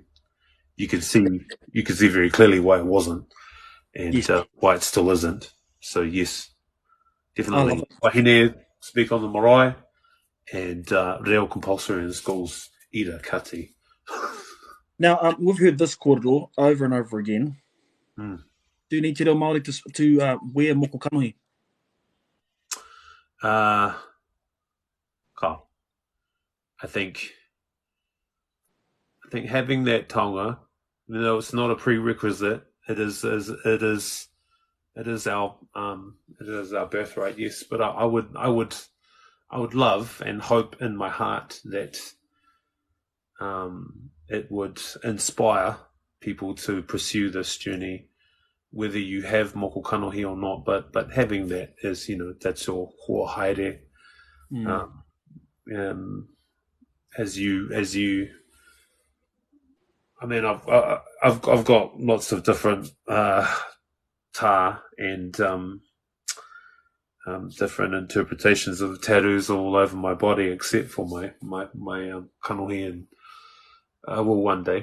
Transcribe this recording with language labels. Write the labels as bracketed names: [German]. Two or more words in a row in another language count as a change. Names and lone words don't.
[English] You could see very clearly why it wasn't, and why it still isn't. So yes, definitely wahine speak on the marae, and reo compulsory in schools [Māori] ira kati. [English] Now, we've heard this kōrero over and over again. Mm. Do you need [Māori] te reo Māori [English] to wear [Māori] moko kanohi? [English] I think having that taonga, even though it's not a prerequisite, it is our birthright. Yes, but I would love and hope in my heart that it would inspire people to pursue this journey, whether you have [Māori] moko kanohi [English] or not. But having that is, that's your [Māori] hoa haere. [English] As you. I mean, I've got lots of different tā and different interpretations of tattoos all over my body, except for my kanohi, and I will one day.